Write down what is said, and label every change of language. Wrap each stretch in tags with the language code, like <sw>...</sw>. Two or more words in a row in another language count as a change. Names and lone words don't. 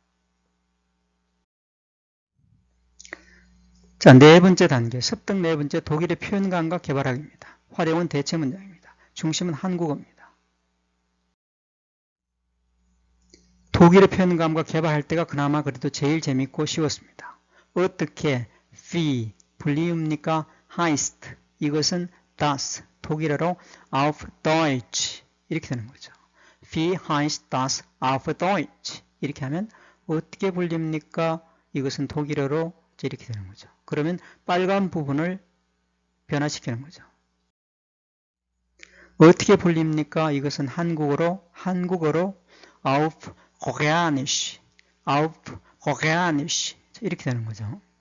<ko>자, 네 번째 단계, 습득 네 번째 독일의 표현감과 개발하기입니다. 활용은 대체 문장입니다. 중심은 한국어입니다. 독일의 표현감과 개발할 때가 그나마 그래도 제일 재밌고 쉬웠습니다. 어떻게, wie, 불리웁니까?</ko> <de>heißt, 이것은 das, 독일어로 auf Deutsch,</de> <ko>이렇게 되는 거죠.</ko> <de>Wie heißt das auf Deutsch?</de> <ko>이렇게 하면 어떻게 불립니까? 이것은 독일어로 이렇게 되는 거죠. 그러면 빨간 부분을 변화시키는 거죠. 어떻게 불립니까? 이것은 한국어로</ko> <de>auf Koreanisch, auf Koreanisch</de> <ko>이렇게 되는 거죠.</ko>